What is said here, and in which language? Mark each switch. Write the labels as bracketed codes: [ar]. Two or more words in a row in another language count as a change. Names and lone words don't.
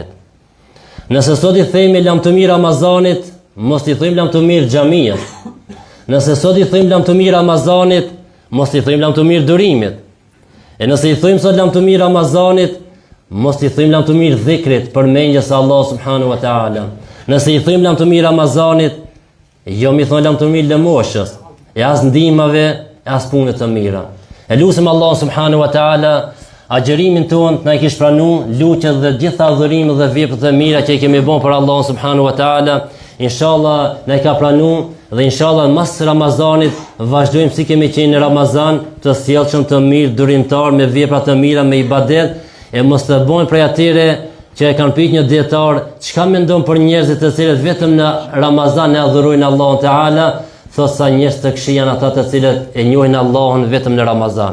[sq] Nëse sot i themi lam të mirë Ramazanit, mos i thujmë lam të mirë xhamiat. Nëse sot i thujmë lam të mirë Ramazanit, mos i thujmë lam të mirë durimit. E nëse i thujmë sot lam të mirë Ramazanit, mos i thujmë lam të mirë dhikrit, përmendjes [ar] الله سبحانه وتعالى. [sq] Nëse i thujmë lam të mirë Ramazanit, jo mi thonë lam të mirë lëmoshës, e as ndihmave, e as punët të mira. E lutem [ar] الله سبحانه وتعالى [sq] agjerimin tonë na i kish pranu, luqet dhe gjitha adhurimet dhe veprat e mira që i kemi bën për [ar] الله سبحانه وتعالى. [sq] Inshallah na i ka pranu dhe inshallah mas Ramazanit vazhdojmë si kemi qenë në Ramazan, të sjellshëm, të mirë, durimtar, me vepra të mira, me ibadet, e mos të bëjmë prej atyre që e kanë pyet një dietar, çka mendon për njerëzit të cilët vetëm në Ramazan e adhurojnë Allahun Teala, thot sa njerëz të këqij janë ata të cilët e njohin Allahun vetëm në Ramazan.